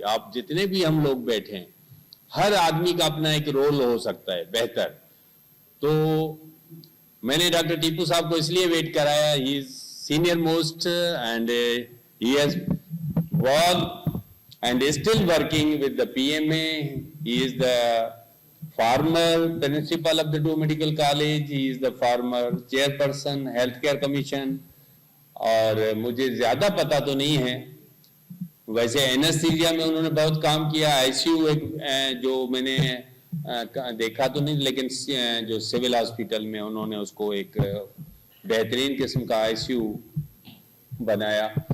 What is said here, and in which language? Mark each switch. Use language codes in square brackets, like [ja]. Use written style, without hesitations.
[ur] آپ جتنے بھی ہم لوگ بیٹھے ہیں ہر آدمی کا اپنا ایک رول ہو سکتا ہے بہتر. تو میں نے ڈاکٹر ٹیپو صاحب کو اس لیے ویٹ کرایا، [en] He is senior most and he has work and is still working with the PMA. He is the former principal of the Do Medical College. He is the former chairperson Healthcare Commission. [ur] اور مجھے زیادہ پتہ تو نہیں ہے، ویسے anaesthesia میں انہوں نے بہت کام کیا. آئی سی یو جو میں نے دیکھا تو نہیں، لیکن جو سول ہاسپٹل میں انہوں نے اس کو ایک بہترین قسم کا آئی سی یو بنایا.